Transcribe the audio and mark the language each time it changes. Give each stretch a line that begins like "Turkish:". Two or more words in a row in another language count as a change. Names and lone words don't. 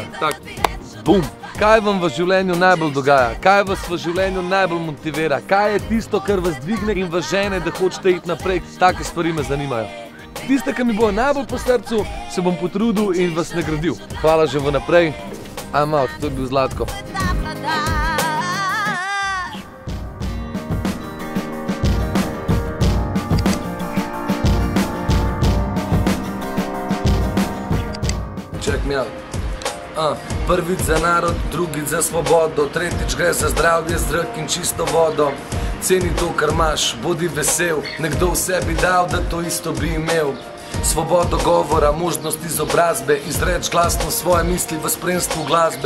Slovenian: Tak, bum! Kaj vam v življenju najbolj dogaja? Kaj vas v življenju najbolj motivira? Kaj je tisto, kar vas dvigne in vas žene, da hočete iti naprej? Take stvari me zanimajo. Tiste, ki mi bojo najbolj po srcu, se bom potrudil in vas nagradil. Hvala že vnaprej.
English: I'm out,
Slovenian: to je bil Zlatko.
English: Check me out.
Slovenian: Prvič za narod, drugič za svobodo, tretjič gre za zdravje, zrak in čisto vodo. Ceni to, kar imaš, bodi vesel, nekdo vse bi dal, da to isto bi imel. Svobodo govora, možnost izobrazbe, izreč glasno svoje misli v spremstvu glasbe.